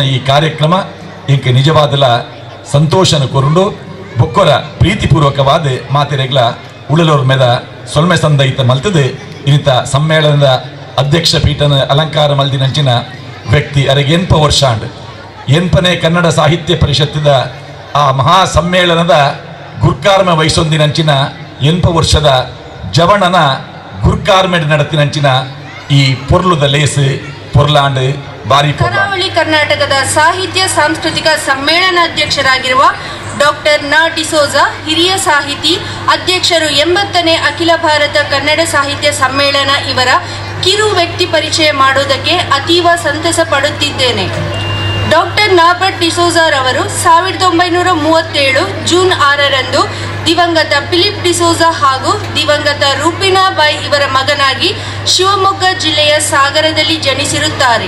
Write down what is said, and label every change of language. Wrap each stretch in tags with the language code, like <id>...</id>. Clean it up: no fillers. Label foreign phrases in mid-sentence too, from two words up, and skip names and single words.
<tcy>ಈ ಕಾರ್ಯಕ್ರಮ ಇಂಕ ನಿಜವಾದಲ ಸಂತೋಷನ ಕೊರುಂಡು ಬೊಕ್ಕೊರ ಪ್ರೀತಿಪೂರ್ವಕವಾದ ಮಾತೆರೆಗ್ಲ ಉಳಲೋರ್ ಮೇದ ಸೊಲ್ಮೆ ಸಂದೈತ ಮಲ್ತದೆ ಇನ್ನಿತ ಸಮ್ಮೇಳನದ ಅಧ್ಯಕ್ಷ ಪೀಠನ ಅಲಂಕಾರ ಮಲ್ದಿನಂಚಿನ ವ್ಯಕ್ತಿ ಅರೆಗೆ ಎನ್ಪ ವರ್ಷಾಂಡ್ ಎನ್ಪನೇ ಕನ್ನಡ ಸಾಹಿತ್ಯ ಪರಿಷತ್ತದ ಆ ಮಹಾ ಸಮ್ಮೇಳನದ ಗುರ್ಕಾರ್ಮ ವಹಿಸೊಂದಿನಂಚಿನ ಎನ್ಪ ವರ್ಷದ ಜವಣನ ಗುರ್ಕಾರ್ಮೆಡ್ ನಡತಿನಂಚಿನ ಈ ಪೊರ್ಲುದ ಲೇಸು ಪೊರ್ಲಾಂಡ್ ಬಾರಿ</tcy> <kn>ಕರಾವಳಿ ಕರ್ನಾಟಕದ ಸಾಹಿತ್ಯ ಸಾಂಸ್ಕೃತಿಕ ಸಮ್ಮೇಳನಾಧ್ಯಕ್ಷರಾಗಿರುವ ಡಾಕ್ಟರ್ ನಾ ಡಿಸೋಜ ಹಿರಿಯ ಸಾಹಿತಿ ಅಧ್ಯಕ್ಷರು 80ನೇ ಅಖಿಲ ಭಾರತ ಕನ್ನಡ ಸಾಹಿತ್ಯ ಸಮ್ಮೇಳನ ಇವರ ಕಿರು ವ್ಯಕ್ತಿ ಪರಿಚಯ ಮಾಡುವುದಕ್ಕೆ ಅತೀವ ಸಂತಸ ಪಡುತ್ತಿದ್ದೇನೆ. ಡಾಕ್ಟರ್ ನಾರ್ಬರ್ಟ್ ಡಿಸೋಜರವರು 1937 ಜೂನ್ 6ರಂದು ದಿವಂಗತ ಫಿಲಿಪ್ ಡಿಸೋಜ ಹಾಗೂ ದಿವಂಗತ ರೂಪಿನಾಬಾಯಿ ಇವರ ಮಗನಾಗಿ ಶಿವಮೊಗ್ಗ ಜಿಲ್ಲೆಯ ಸಾಗರದಲ್ಲಿ ಜನಿಸಿರುತ್ತಾರೆ.</kn>